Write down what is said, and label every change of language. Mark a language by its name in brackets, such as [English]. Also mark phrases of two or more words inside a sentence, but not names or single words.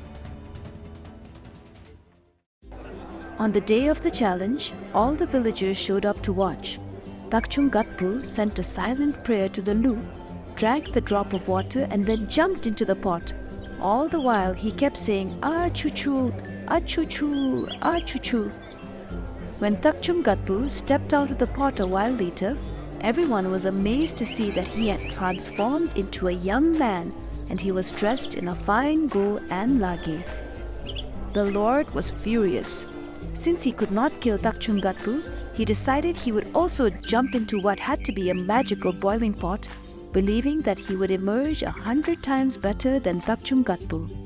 [English] On the day of the challenge, all the villagers showed up to watch. Thakchung Gadpu sent a silent prayer to the Lu, drank the drop of water and then jumped into the pot. All the while he kept saying "Ah-chu-chu, ah-chu-chu, ah-chu-chu." When Thakchung Gadpu stepped out of the pot a while later, everyone was amazed to see that he had transformed into a young man and he was dressed in a fine go and lage. The Lord was furious. Since he could not kill Thakchung Gadpu, he decided he would also jump into what had to be a magical boiling pot, believing that he would emerge 100 times better than Thakchung Gadpu.